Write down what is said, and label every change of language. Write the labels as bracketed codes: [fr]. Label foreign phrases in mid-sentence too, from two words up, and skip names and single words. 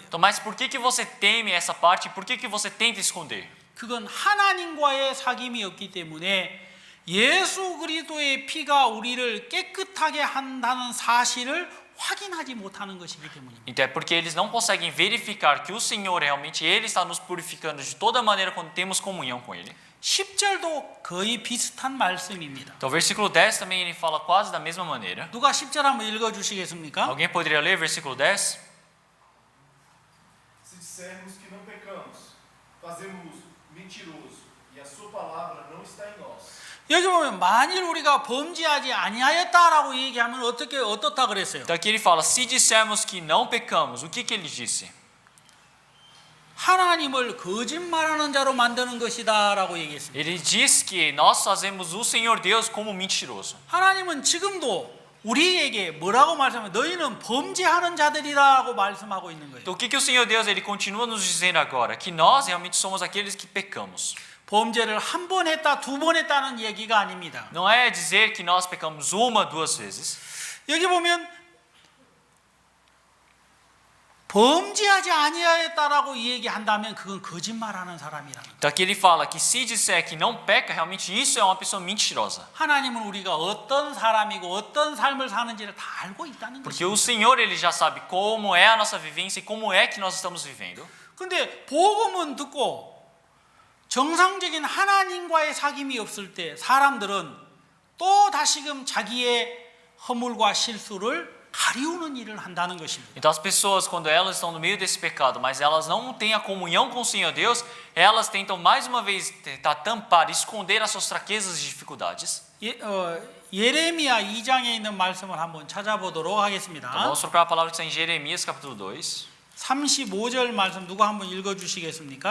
[pt] Então, mas por que você teme essa parte? Por que você tenta esconder? [ko] 그건 하나님과의 사귐이 없기 때문에 예수 그리스도의 피가 우리를 깨끗하게 한다는 사실을 확인하지 못하는 것이기 때문입니다. [pt] Então é porque eles não conseguem verificar que o Senhor realmente ele está nos purificando de toda maneira quando temos comunhão com ele. [ko] 10절도 거의 비슷한 말씀입니다. [pt] Então, o versículo 10 também ele fala quase da mesma maneira. [ko] 누가 10절 한번 읽어 주시겠습니까? [pt] Alguém poderia ler versículo 10? Se dissermos que não pecamos, fazemos mentiroso e a sua palavra não está em nós. [ko] 여기 보면 만일 우리가 범죄하지 아니하였다라고 얘기하면 어떻다 그랬어요? [pt] Então aqui ele fala, se dissermos que não pecamos, o que ele disse? [ko] 하나님을 거짓말하는 자로 만드는 것이다라고 얘기했습니다. [pt] Ele diz que nós fazemos o Senhor Deus como mentiroso. [ko] 하나님은 지금도 우리에게 뭐라고 말씀하면 너희는 범죄하는 자들이라고 말씀하고 있는 거예요. [pt] Então o que o Senhor Deus ele continua nos dizendo agora? Que nós realmente somos aqueles que pecamos. [ko] 범죄를 한 번 했다, 두 번 했다는 얘기가 아닙니다. [pt] Não é dizer que nós pecamos uma, duas vezes. [ko] 여기 보면 범죄하지 아니하였다라고 얘기한다면 그건 거짓말하는 사람이라는 거예요. [pt] Então aqui ele fala que se disser que não peca, realmente isso é uma pessoa mentirosa. [ko] 하나님은 우리가 어떤 사람이고 어떤 삶을 사는지를 다 알고 있다는 [pt] Porque o 것입니다. Senhor ele já sabe como é a nossa vivência e como é que nós estamos vivendo. [ko] 근데 복음은 듣고 정상적인 하나님과의 사귐이 없을 때 사람들은 또 다시금 자기의 허물과 실수를 가리우는 일을 한다는 것입니다. [pt] Então as pessoas, quando elas estão no meio desse pecado, mas elas não têm a comunhão com o Senhor Deus, elas tentam mais uma vez tentar tampar, esconder as suas fraquezas e dificuldades. [ko] 예레미야 2장에 있는 말씀을 한번 찾아보도록 하겠습니다. [pt] Então vamos procurar a palavra que está em Jeremias capítulo 2, [ko] 35절 말씀 누가 한번 읽어주시겠습니까?